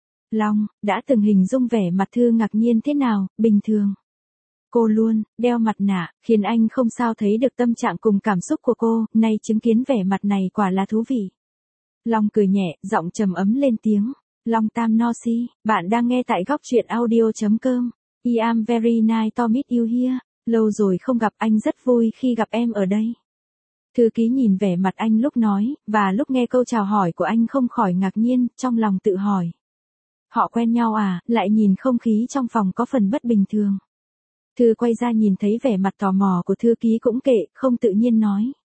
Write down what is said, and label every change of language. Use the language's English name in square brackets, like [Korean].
[Vietnamese] Long, đã từng hình dung vẻ mặt Thư ngạc nhiên thế nào, bình thường. Cô luôn đeo mặt nạ, khiến anh không sao thấy được tâm trạng cùng cảm xúc của cô, nay chứng kiến vẻ mặt này quả là thú vị. Long cười nhẹ, giọng trầm ấm lên tiếng. Long Tam No Si, bạn đang nghe tại góc truyện audio.com. [English] I am very nice to meet you here. [Vietnamese] Lâu rồi không gặp, anh rất vui khi gặp em ở đây. Thư ký nhìn vẻ mặt anh lúc nói, và lúc nghe câu chào hỏi của anh không khỏi ngạc nhiên, trong lòng tự hỏi. Họ quen nhau à, lại nhìn không khí trong phòng có phần bất bình thường. Thư quay ra nhìn thấy vẻ mặt tò mò của thư ký cũng kệ, không tự nhiên nói.